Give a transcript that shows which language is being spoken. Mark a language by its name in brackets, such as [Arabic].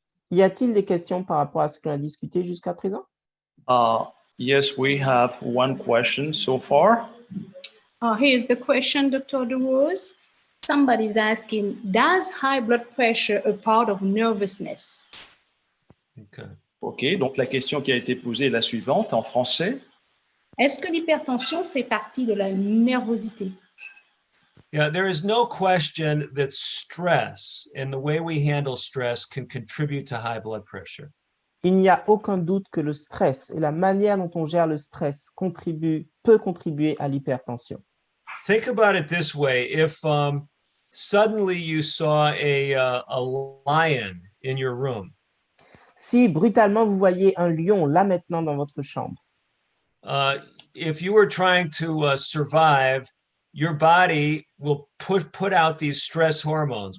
[French] Y a-t-il des questions par rapport à ce qu'on a discuté jusqu'à présent? [English] Yes, we have one question so far. Here's the question, Dr. DeRose. Somebody's asking, does high blood pressure a part of nervousness? Okay. [French] OK, donc la question qui a été posée est la suivante en français. Est-ce que l'hypertension fait partie de la nervosité? [English] Yeah, there is no question that stress and the way we handle stress can contribute to high blood pressure. [French] Il n'y a aucun doute que le stress et la manière dont on gère le stress peut contribuer à l'hypertension. [English] Think about it this way. If suddenly you saw a lion in your room, [French] Si brutalement vous voyez un lion là maintenant dans votre chambre, [English] if you were trying to survive, your body will put out these stress hormones.